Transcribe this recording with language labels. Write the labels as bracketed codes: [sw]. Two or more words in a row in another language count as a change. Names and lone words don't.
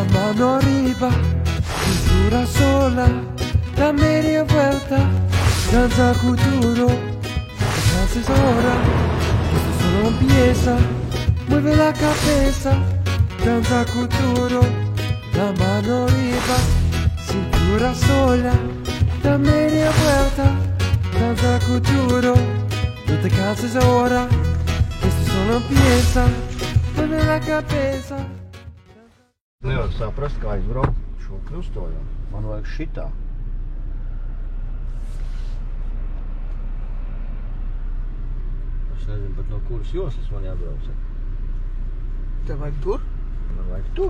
[es] mano arriba, cintura sola, da media vuelta, danza futuro, haces ahora, esto solo empieza, mueve la cabeza, danza futuro, la mano arriba, cintura sola, da media vuelta, danza futuro, no te canses ahora, esto solo empieza, mueve la cabeza. [lv] Nevar saprast, kā izbraukt šo krustojumu. Man vajag šitā. Es nezinu pat no kuras joslas man jābrauc. Tev vajag tur? Man vajag tur.